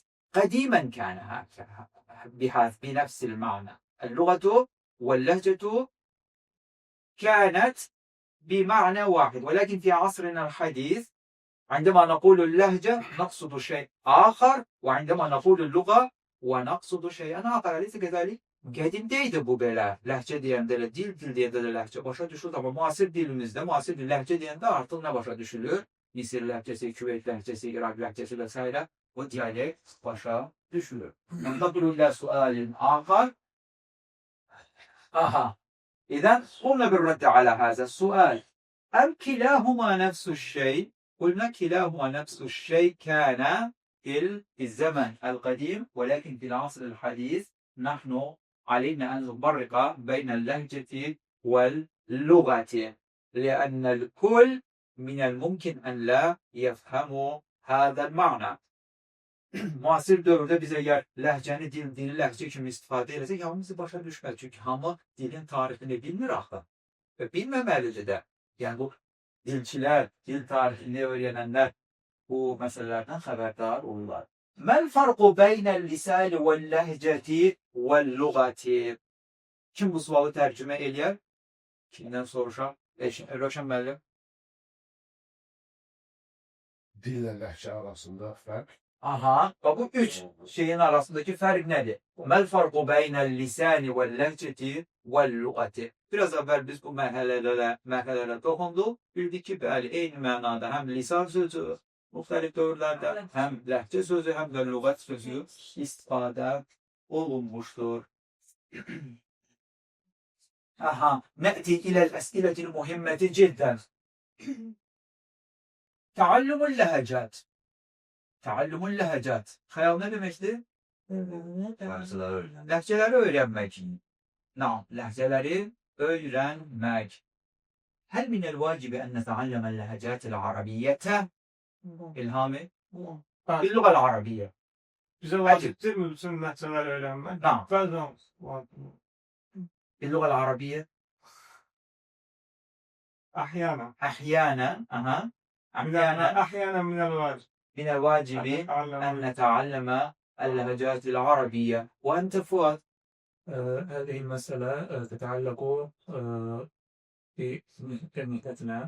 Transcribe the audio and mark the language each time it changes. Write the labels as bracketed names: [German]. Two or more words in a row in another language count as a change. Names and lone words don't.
[Arabic] قديما كان هكذا بنفس المعنى. اللغة واللهجة كانت بمعنى واحد، ولكن في عصرنا الحديث عندما نقول اللهجة نقصد شيء آخر، وعندما نقول اللغة ونقصد شيئا آخر، أليس كذلك؟ [Azerbaijani] Qədimdəydi bu belə. Ləhcə deyəndə, dil deyəndə də ləhcə başa düşülür, amma müasir dilimizdə, müasir ləhcə deyəndə artıq nə başa düşülür? Misir ləhcəsi, Küveyt ləhcəsi, İraq ləhcəsi və s. O diyalekt başa düşülür. [Arabic] ننتقل إلى سؤال آخر. إذا قمنا بالرد على هذا السؤال. أم كلاهما نفس الشيء؟ قلنا كلاهما نفس الشيء كان في الزمن القديم، ولكن في العصر الحديث نحن علينا أن نفرق بين اللهجة واللغة، لأن الكل من الممكن أن لا يفهموا هذا المعنى. [Azerbaijani] Müasir dövrdə biz əgər ləhcəni dili ləhcə kimi istifadə eləsək, hamımızı başa düşməz. Çünki hamı dilin tarixini bilmir axı. Və bilməməlidir də. Yəni bu dilçilər, dil tarixini öyrənənlər bu məsələlərdən xəbərdar olurlar. [Arabic] ما الفرق بين اللسان واللهجة واللغة? [Azerbaijani] Kim bu sualı tərcümə eləyər? Kimdən soruşam? Rövşən müəllim. [Turkish] Dille lehçe arasında fark. Aha, bu üç şeyin arasındaki fark nedir? [Arabic] ما الفرق بين اللسان واللهجة واللغة. [Azerbaijani] Biraz əvvəl biz bu mərhələlərə toxunduq. Bildik ki, bəli, eyni mənada həm lisan sözü müxtəlif dövrlərdə, həm ləhcə sözü, həm də lüğət sözü istifadə olunmuşdur. [Arabic] Aha, نأتي إلى الأسئلة المهمة جدا. تعلم اللهجات. تعلم اللهجات. [Azerbaijani] Xəyal nə deməkdir? Ləhcələri öyrənmək. Naam, ləhcələri öyrənmək. [Arabic] هل من الواجب أن نتعلم اللهجات العربية? İlhami? باللغة العربية. [Turkish] Bize vaciptir mi bütün lehçeleri öğrenmek? Naam. Bazen [Arabic] باللغة العربية? أحيانا. أحيانا. أحيانا من الواجب. من الواجب أن نتعلم اللهجات العربية. وأنت فؤاد؟ هذه المسألة تتعلق بمهنتنا.